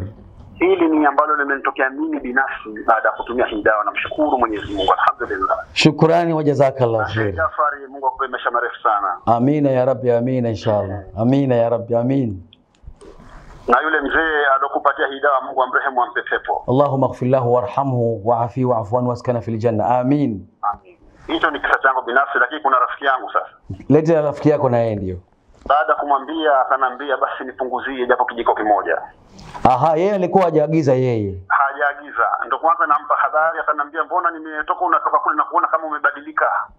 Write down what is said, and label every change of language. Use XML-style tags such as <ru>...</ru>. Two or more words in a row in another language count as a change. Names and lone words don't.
<sw>Hili ni ambalo limenitokea mimi binafsi baada ya kutumia hii dawa, na mshukuru Mwenyezi Mungu, alhamdulillah. Shukrani wa</sw> <ar>جزاك الله خير.</ar> <sw>Jafari, Mungu akupe maisha marefu sana. Amina</sw> <ar>يا رب,</ar> <sw>amina inshallah. Amina</sw> <ar>يا رب,</ar> <sw>amin. Na yule mzee alokupatia hii dawa, Mungu amrehemu, ampe pepo.</sw> <ar>اللهم اغفر له وارحمه وعافه واعف عنه وأسكنه في الجنة. Amin.</ar> <sw>Amin. Hicho ni kisa changu binafsi, lakini kuna rafiki yangu sasa. Leta rafiki yako na yeye ndio. Baada kumwambia, akanambia basi nipunguzie japo kijiko kimoja. Aha, yeye alikuwa hajaagiza yeye. Hajaagiza. Ndio kwanza nampa habari, akanambia mbona nimetoka unatoka kule na kuona kama umebadilika.</sw>